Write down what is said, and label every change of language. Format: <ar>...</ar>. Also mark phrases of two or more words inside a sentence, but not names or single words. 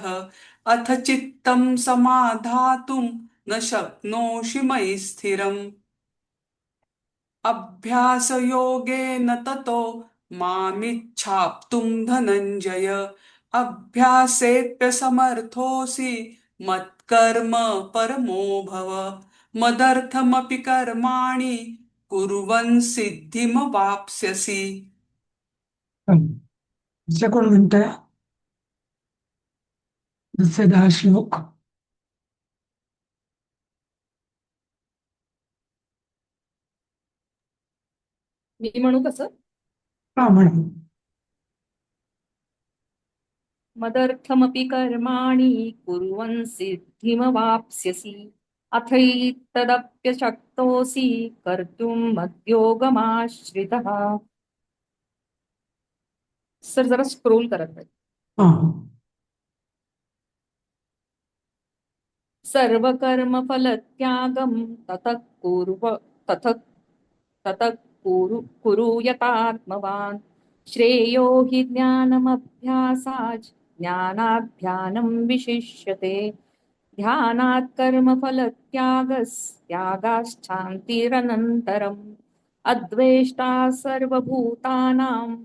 <sa>अथ चित्तं समाधातुं न शक्नोषि मयि स्थिरम् अभ्यासयोगेन ततो मामिच्छाप्तुं धनञ्जय अभ्यासेऽप्यसमर्थोऽसि मत्कर्म परमो भव मदर्थमपि कर्माणि कुर्वन् सिद्धिमवाप्स्यसि.</sa> <mr>दुसरं कोण म्हणतंय? दुसरे 10 श्लोक. मी म्हणू कसं? हा, म्हणा.</mr> <sa>मदर्थमपि कर्माणि कुर्वन् सिद्धिमवाप्स्यसि अथैतदप्यशक्तोऽसि कर्तुं मद्योगमाश्रितः.</sa> <mr>सर जरा स्क्रोल करत आहे. हा.</mr> <sa>सर्वकर्मफलत्यागं ततः कुरु यतात्मवान् श्रेयो हि ज्ञानमभ्यासाच् ज्ञानाध्यानं विशिष्यते ध्यानात् कर्मफलत्यागस्त्यागाश्चान्तिरनन्तरम् अद्वेष्टा सर्वभूतानां</sa>